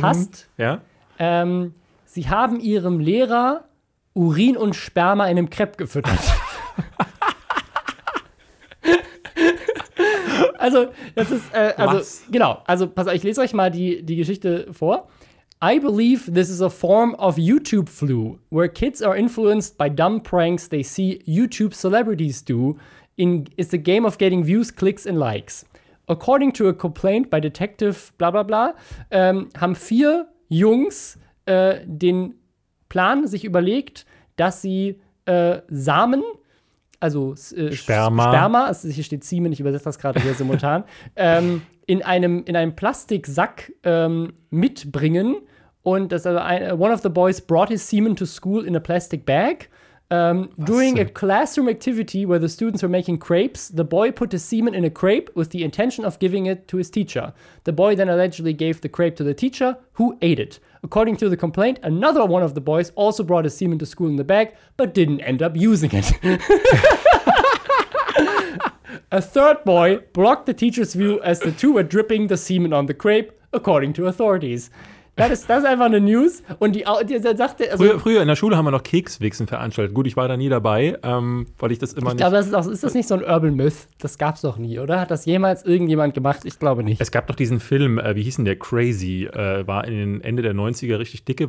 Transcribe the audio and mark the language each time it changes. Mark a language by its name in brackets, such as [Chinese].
[German] Fast. Ja? Sie haben ihrem Lehrer Urin und Sperma in einem Crepe gefüttert. Also, das ist, also, was? Genau. Also, pass auf, ich lese euch mal die Geschichte vor. [English] I believe this is a form of YouTube flu, where kids are influenced by dumb pranks they see YouTube celebrities do. It's a game of getting views, clicks and likes. According to a complaint by Detective bla bla [German] bla, haben vier Jungs den Plan sich überlegt, dass sie Samen, also Sperma. Sperma, also hier steht Siemen, ich übersetze das gerade hier simultan, in einem Plastiksack mitbringen. Und das, also [English] one of the boys brought his semen to school in a plastic bag. During a classroom activity where the students were making crepes, the boy put the semen in a crepe with the intention of giving it to his teacher. The boy then allegedly gave the crepe to the teacher, who ate it. According to the complaint, another one of the boys also brought his semen to school in the bag, but didn't end up using it. A third boy blocked the teacher's view as the two were dripping the semen on the crepe, according to authorities. [German] Das ist einfach eine News. Und die sagt, also früher in der Schule haben wir noch Kekswichsen veranstaltet. Gut, ich war da nie dabei, weil ich das immer nicht. Aber ist das nicht so ein Urban Myth? Das gab's doch nie, oder? Hat das jemals irgendjemand gemacht? Ich glaube nicht. Es gab doch diesen Film, wie hieß denn der? Crazy, war in den Ende der 90er richtig dicke.